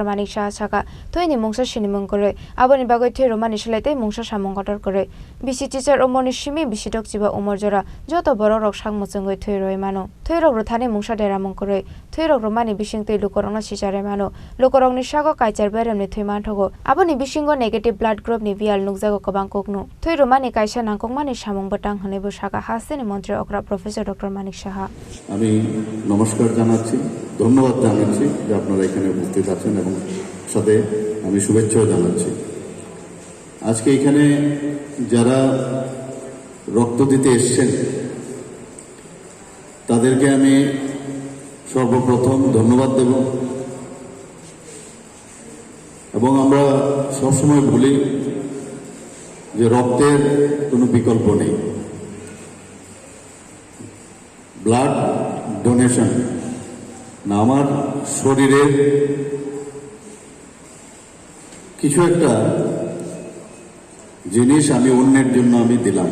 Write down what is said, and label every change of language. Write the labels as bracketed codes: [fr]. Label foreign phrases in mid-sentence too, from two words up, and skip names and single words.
[trp] Manik Shaha chaka toini mungsa sinimung kore aboni bagoi thirumani shlaite mungsa samongkotor kore bisi teacher omoni shimi bisi dok jiba umorjora joto boro rok sang musungoi thoiroi mano thoirok rothani mungsa deramong kore thoirok romani bisingtei lukorongna sichare mano lukorongni sago kaichar beremni thoiman thogo aboni bisingo [en] negative blood group [trp] ni vial nukjago kobang koknu thoiromani kaisa nangkokmani samong batang hanebo saka hastini montre okra Professor Dr. Manik Shaha [bn] নমস্কার জানাচ্ছি ধন্যবাদ জানাচ্ছি যে আপনারা এখানে উপস্থিত আছেন এবং সাথে আমি শুভেচ্ছাও জানাচ্ছি আজকে এখানে যারা রক্ত দিতে এসেছেন তাদেরকে আমি সর্বপ্রথম ধন্যবাদ দেব এবং আমরা সবসময় বলি যে রক্তের কোনো বিকল্প নেই [en] blood donation [bn] না আমার শরীরের কিছু একটা জিনিস আমি অন্যের জন্য আমি দিলাম